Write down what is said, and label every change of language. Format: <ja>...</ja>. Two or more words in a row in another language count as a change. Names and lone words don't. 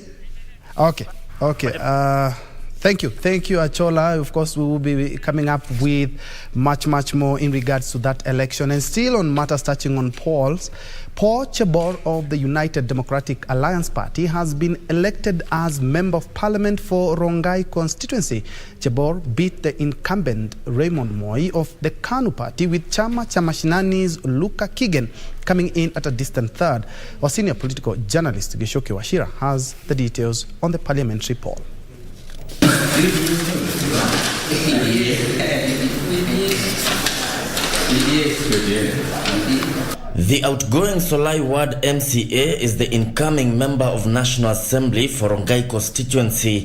<en>Okay. Thank you, Achola. Of course, we will be coming up with much more in regards to that election. And still on matters touching on polls, Paul Chebor of the United Democratic Alliance Party has been elected as Member of Parliament for Rongai constituency. Chebor beat the incumbent Raymond Moi of the KANU party, with Chama cha Mashinani's Luka Kigen coming in at a distant third. Our senior political journalist Gishoke Washira has the details on the parliamentary poll. The outgoing Solai Ward MCA is the incoming member of National Assembly for Rongai constituency.</en>